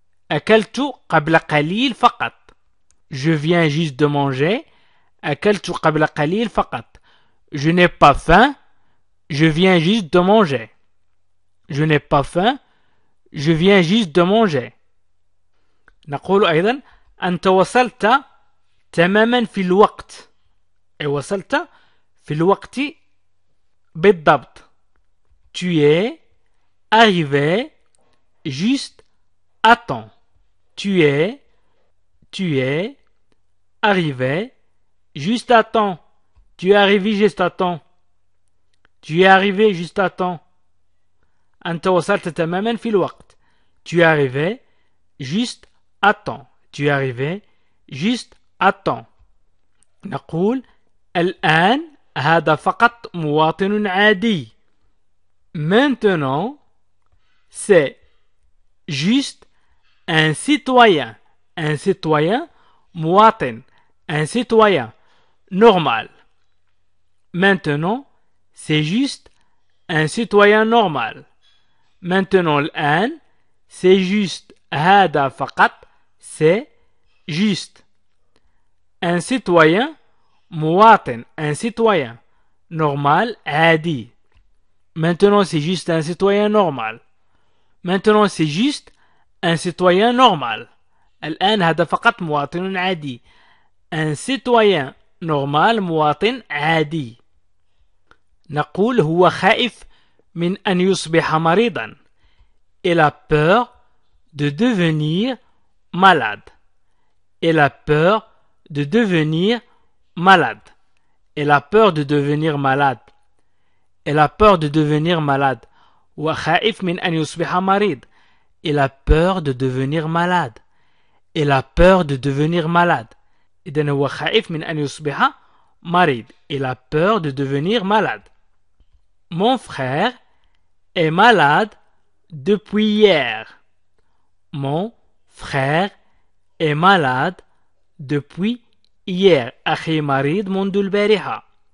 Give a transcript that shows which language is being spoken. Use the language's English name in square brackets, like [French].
[Arabic] أكلت قبل قليل فقط. [French] Je viens juste de manger. [Arabic] أكلت قبل قليل فقط. [French] Je n'ai pas faim. Je viens juste de manger. Je n'ai pas faim. Je viens juste de manger. [Arabic] نقول أيضا أنت وصلت تماما في الوقت. أي وصلت في الوقت بالضبط. [French] Tu es arrivé juste à temps. Tu es arrivé juste à temps. Tu es arrivé juste à temps. Tu es arrivé juste à temps. [Arabic] أنت وصلت تماما في الوقت. [French] Tu es arrivé juste à temps. Tu es arrivé juste à temps. [Arabic] نقول الآن هذا فقط مواطن عادي. [French] Maintenant, c'est juste un citoyen. Un citoyen مواطن. Un citoyen normal. Maintenant, c'est juste un citoyen normal. Maintenant الآن c'est juste [Arabic] هذا فقط [French] c'est juste un citoyen مواطن un citoyen normal عادي. Maintenant c'est juste un citoyen normal. Maintenant c'est juste un citoyen normal. [Arabic] الآن هذا فقط مواطن عادي. [French] Un citoyen normal [Arabic] مواطن عادي. نقول هو خائف من أن يصبح مريضا. [French] Il a peur de devenir malade. Il a peur de devenir malade. Il a peur de devenir malade. Il a peur de devenir malade. [Arabic] هو خائف من أن يصبح مريض. [French] Il a peur de devenir malade. Il a peur de devenir malade. [Arabic] إذن هو خائف من أن يصبح مريض. [French] Il a peur de devenir malade. Mon frère est malade depuis hier. Mon frère est malade depuis hier. [Arabic] أخي مريض منذ البارحة.